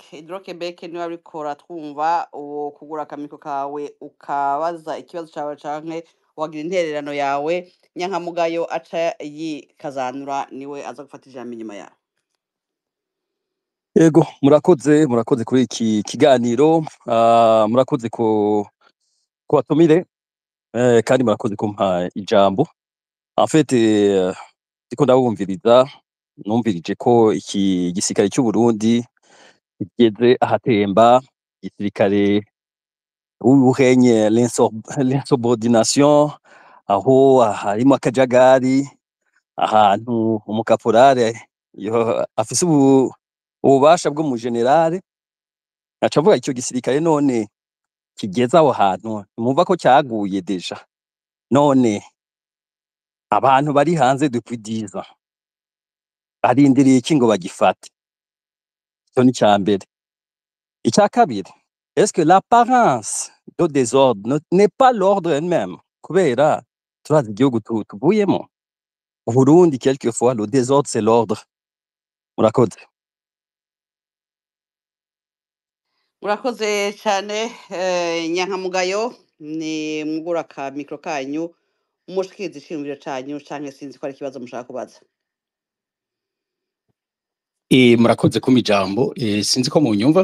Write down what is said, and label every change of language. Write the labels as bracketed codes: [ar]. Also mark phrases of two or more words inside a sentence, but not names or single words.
[rn] Hydro-Québec niwe ariko ratwumva, kugura akamiko kawe ukabaza ikibazo cawe canke wagira intererano yawe, Nyankamugayo aca yikazanura niwe aza gufata ijambo inyuma yawe. Ego murakoze kuri iki kiganiro, murakoze ko batumire, kandi murakoze kumpa ijambo. En fait ndiko ndabumviriza, numvirije ko iki gisirikare cy'u Burundi kigeze ahatemba, igisirikare ubuhenye l'insubordination, aho harimo akajagari, ahantu umukaporale afise ububasha bwo mu generale, aca avuga icyo gisirikare none kigeze aho hantu, mwumva ko cyaguye deja. None abantu bari hanze [fr] depuis 10 ans [rn] barindiriye iki ngo bagifate? Icyo ni cya mbere. Icya kabiri, [fr] est-ce que l'apparence de désordre n'est pas l'ordre elle-même? [rn] Kubera turazi igihugu tuvuyemo u Burundi, [fr] quelquefois le désordre c'est l'ordre. [rn] Murakoze. Murakoze cyane Nyankamugayo, ni mugura ka mikro kanyu umushikiriza ishingiro canyu canke sinzi ko ari ikibazo mushaka kubaza. Murakoze kuma ijambo, sinzi ko munyumva.